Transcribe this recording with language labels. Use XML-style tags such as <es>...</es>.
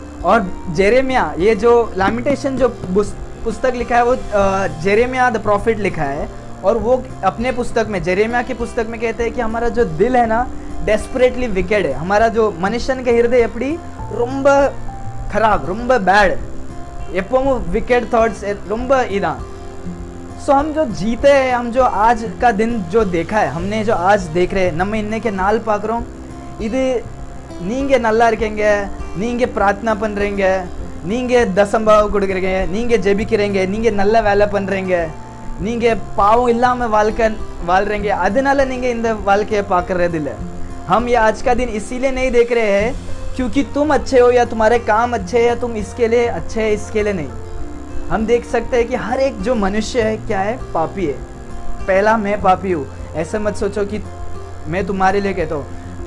<hi>और जेरेमिया, ये जो लैमेंटेशन जो पुस्तक लिखा है वो जेरेमिया द प्रॉफिट लिखा है, और वो अपने पुस्तक में, जेरेमिया की पुस्तक में कहते हैं कि हमारा जो दिल है ना डेस्परेटली विकेड है, हमारा जो मनुष्यन के हृदय एपड़ी</hi> <ta>ரொம்ப</ta> <hi>खराब, ரொம்ப बैड,</hi> <ta>எப்பவும்</ta> <hi>विकेड थॉट्स ரொம்ப इदा। सो हम जो जीते हैं, हम जो आज का दिन जो देखा है, हमने जो आज देख रहे हैं,</hi> <ta>நம்ம இன்னைக்கு நாள் பார்க்குறோம், இது நீங்க நல்லா இருக்கீங்க, நீங்க பிரார்த்தனை பண்றீங்க, நீங்க தசம்பாவம் கொடுக்குறீங்க, நீங்க ஜெபிக்கிறீங்க, நீங்க நல்ல வேலை பண்றீங்க, நீங்க பாவம் இல்லாம வாழ்றீங்க, அதனால நீங்க இந்த வாழ்க்கையை பார்க்கறது இல்லை।</ta> <hi>हम ये आज का दिन इसीलिए नहीं देख रहे हैं क्योंकि तुम अच्छे हो या तुम्हारे काम अच्छे हैं या तुम इसके लिए अच्छे हैं, इसके लिए नहीं। हम देख सकते हैं कि हर एक जो मनुष्य है क्या है, पापी है। पहला मैं पापी हूँ, ऐसा मत सोचो कि मैं तुम्हारे लिए कहता हूँ।</hi>